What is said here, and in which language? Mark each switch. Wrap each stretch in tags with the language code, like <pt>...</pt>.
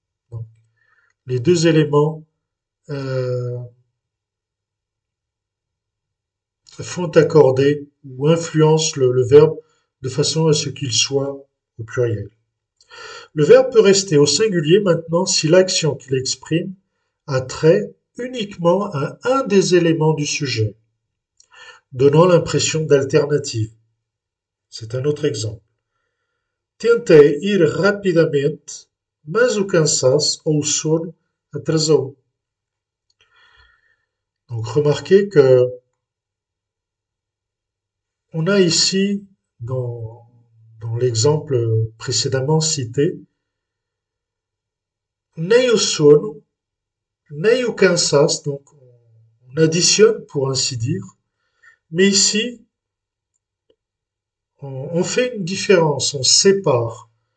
<fr>Donc, les deux éléments font accorder ou influencent le verbe de façon à ce qu'il soit au pluriel. Le verbe peut rester au singulier maintenant si l'action qu'il exprime a trait uniquement à un des éléments du sujet, donnant l'impression d'alternative. C'est un autre exemple.</fr> <pt>Tentei ir rapidamente, mas o cansaço ou o sono atrasou.</pt> <fr>Donc remarquez que on a ici, dans l'exemple précédemment cité,</fr> <pt>nem o sono, nem o cansaço,</pt> <fr>donc on additionne pour ainsi dire, mais ici, on fait une différence, on sépare.</fr>